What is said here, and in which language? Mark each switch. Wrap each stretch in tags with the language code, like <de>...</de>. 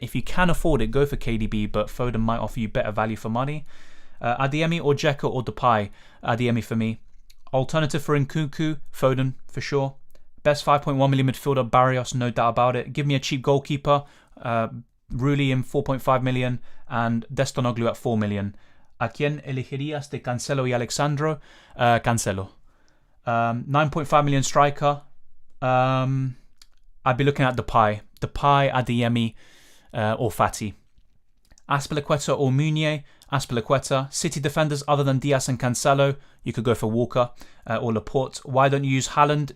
<en>If you can afford it, go for KDB, but Foden might offer you better value for money. Adeyemi or Dzeko or Depay? Adeyemi for me. Alternative for Nkunku? Foden for sure. Best 5.1 million midfielder? Barrios, no doubt about it. Give me a cheap goalkeeper. Rulli in 4.5 million and Destonoglu at 4 million.</en> <es>¿A quién elegirías de Cancelo y Alexandro?</es> <en>Cancelo. 9.5 million striker. I'd be looking at Depay, Adeyemi, or Fati. Azpilicueta or Meunier? Azpilicueta. City defenders other than Diaz and Cancelo? You could go for Walker or Laporte. Why don't you use Haaland?</en>